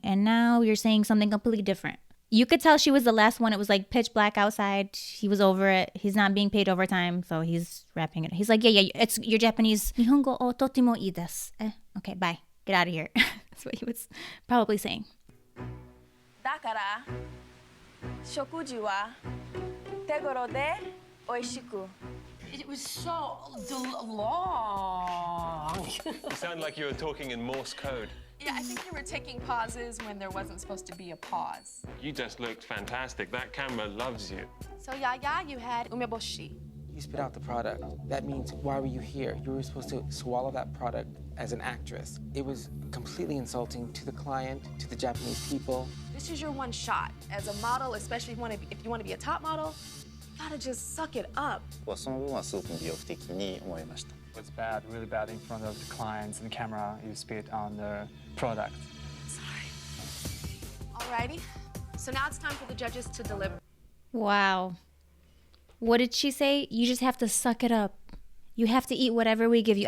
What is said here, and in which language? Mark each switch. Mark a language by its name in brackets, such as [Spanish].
[English] And now you're saying something completely different. You could tell she was the last one. It was like pitch black outside. He was over it. He's not being paid overtime, so he's wrapping it. He's like, yeah, it's your Japanese. [Japanese] Nihongo o totemo ii desu. [English] Okay, bye. Get out of here. That's what he was probably saying. [Japanese] だから食事は手頃で美味しく。 [English] It was so long. You sound like you were talking in Morse code. Yeah, I think you were taking pauses when there wasn't supposed to be a pause. You just looked fantastic. That camera loves you. So Yaya, you had umeboshi. You spit out the product. That means, why were you here? You were supposed to swallow that product as an actress. It was completely insulting to the client, to the Japanese people. This is your one shot. As a model, especially if you want to be a top model, you gotta just suck it up. [Japanese] その部分はすごく魅力的に思いました。 [English] It's bad, really bad in front of the clients and camera. You spit on the product. Alrighty. So now it's time for the judges to deliver. Wow. What did she say? You just have to suck it up. You have to eat whatever we give you.